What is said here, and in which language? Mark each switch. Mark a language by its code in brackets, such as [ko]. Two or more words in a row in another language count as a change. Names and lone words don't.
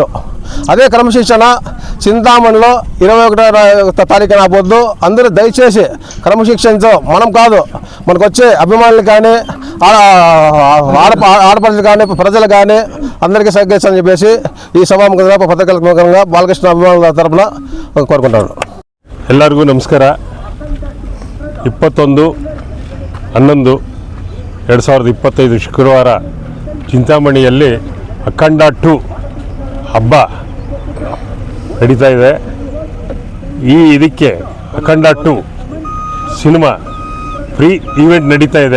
[te] అదే క్రమశిక్షణ చింతామణిలో 21వ తారీఖున పొద్దు అందరూ దయచేసి క్రమశిక్షణతో, మనం కాదు మనకు వచ్చే అభిమానులు కానీ ఆడపడుచులు కానీ ప్రజలు కానీ అందరికీ సహకరించాలని చెప్పేసి ఈ సభాముఖంగా పత్రికల బాలకృష్ణ అభిమానుల తరఫున కోరుకుంటాను. [kn] ಎಲ್ಲರಿಗೂ ನಮಸ್ಕಾರ. 21/11/2025 ಶುಕ್ರವಾರ ಚಿಂತಾಮಣಿಯಲ್ಲಿ ಅಖಂಡ 2 ಹಬ್ಬ ನಡೀತಾ ಇದೆ. ಇದಕ್ಕೆ ಅಖಂಡ 2 ಸಿನಿಮಾ [en] free event [kn] ನಡೀತಾ ಇದೆ.